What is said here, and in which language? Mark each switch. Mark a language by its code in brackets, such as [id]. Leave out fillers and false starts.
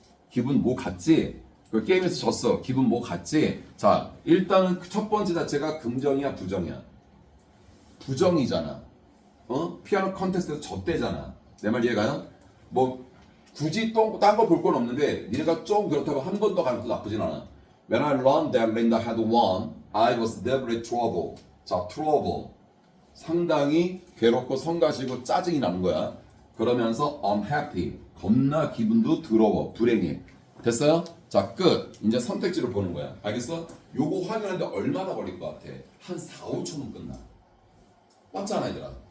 [ko] 기분 뭐 같지? 그 게임에서 졌어. 기분 뭐 같지? 자, 일단은 첫 번째 자체가 긍정이야 부정이야? 부정이잖아. 피아노 컨테스트에서 졌대잖아. 내 말 이해가요? 뭐 굳이 또 딴 거 볼 건 없는데 니네가 좀 그렇다고 한 번 더 가는 것도 나쁘진 않아. [en] When I learned that Linda had won, I was deeply troubled. [ko] 자, trouble. 상당히 괴롭고 성가시고 짜증이 나는 거야. 그러면서 unhappy. 겁나 기분도 더러워. 불행해. 됐어요? 자, 끝. 이제 선택지를 보는 거야. 알겠어? 요거 확인하는데 얼마나 걸릴 것 같아? 한 4, 5초면 끝나. 맞잖아, 얘들아.